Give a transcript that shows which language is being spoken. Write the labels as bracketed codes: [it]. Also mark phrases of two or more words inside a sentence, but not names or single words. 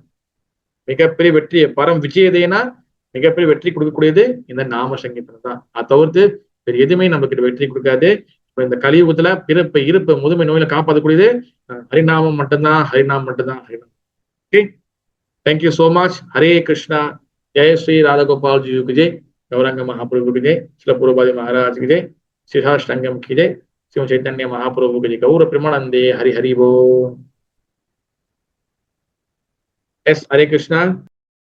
[ta] மிகப்பெரிய வெற்றி, [sa] परं विजयते [ta] மிகப்பெரிய வெற்றி கொடுக்கக்கூடியது இந்த நாம சங்கீர்த்தனம் தான். அதை தவிர்த்து வேறு எதுவுமே நமக்கு வெற்றி கொடுக்காது. இந்த கலியுகத்துல பிறப்பு இருப்பு முதுமை நோயில காப்பாற்றக்கூடியது ஹரிநாமம் மட்டும்தான், ஹரிநாமம் மட்டும்தான், ஹரிநாமம். [en] okay, thank you so much. ஹரே கிருஷ்ணா. [hi] ஜெய ஸ்ரீ ராதாகோபால் ஜி की जय, गौरांग महाप्रभु की जय, श्रील प्रभुपाद महाराज की जय, श्रीहाष्टांगम की जय, शिव चैतन्य महाप्रभु की जय, गौर प्रेमानंदे हरि हरि बोल. एस हरे कृष्णा.